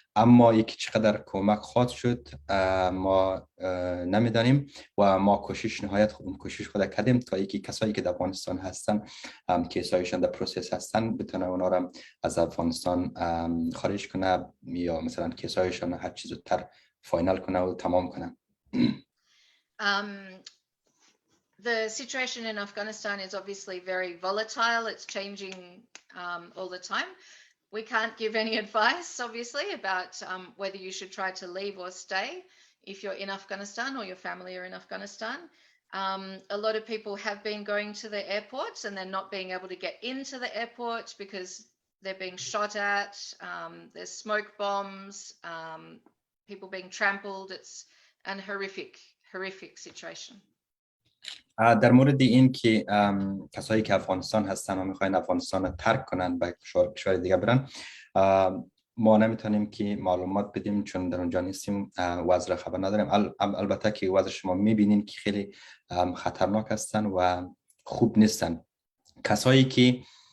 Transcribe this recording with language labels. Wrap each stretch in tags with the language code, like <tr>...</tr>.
<fa>اما یکی چقدر کمک خواهد شد ما نمیدانیم و ما کوشش خود کردیم تا یکی کسایی که در افغانستان هستن کیسایشان در پروسس هستن بتونه اونا رو از افغانستان خارج کنه یا مثلا کیسایشان هر چیز زودتر فاینال کنه و تمام کنه.</fa> <en>The situation in Afghanistan is obviously very volatile. It's changing all the time. We can't give any advice, obviously, about whether you should try to leave or stay if you're in Afghanistan or your family are in Afghanistan. A lot of people have been going to the airports and then not being able to get into the airports because they're being shot at, there's smoke bombs, people being trampled. It's an horrific situation.</en> <fa>در مورد این که کسایی که افغانستان هستن و میخواین افغانستان رو ترک کنن به کشور دیگه برن، ما نمیتونیم که معلومات بدیم چون در اونجا نیستیم، وضع خبر نداریم. البته که وضع شما میبینین که خیلی خطرناک هستن و خوب نیستن. کسایی که</fa>